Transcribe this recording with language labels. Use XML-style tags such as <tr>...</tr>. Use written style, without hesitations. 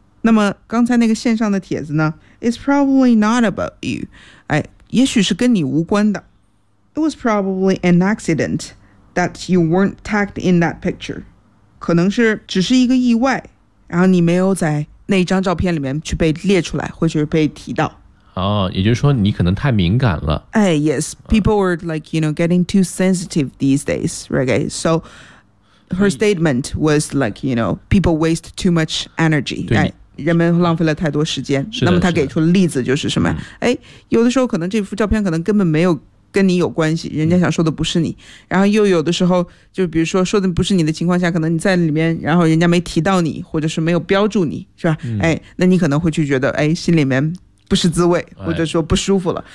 <zh>那么刚才那个线上的帖子呢，</zh> <en>It's probably not about you，</en> <zh>哎，也许是跟你无关的。</zh> <en>It was probably an accident that you weren't tagged in that picture，</en> <zh>可能是只是一个意外，然后你没有在那张照片里面去被列出来或者被提到。哦，也就是说你可能太敏感了。</zh> <en>哎 ，yes， people were like you know getting too sensitive these days， right？ So her statement was like you know people waste too much energy，</en> <zh>对，人们浪费了太多时间。那么他给出例子就是什么？哎，有的时候可能这幅照片可能根本没有跟你有关系，人家想说的不是你。然后又有的时候，就比如说说的不是你的情况下，可能你在里面，然后人家没提到你，或者是没有标注你，是吧？哎，那你可能会去觉得哎，心里面。不是滋味，或者说不舒服了。</zh>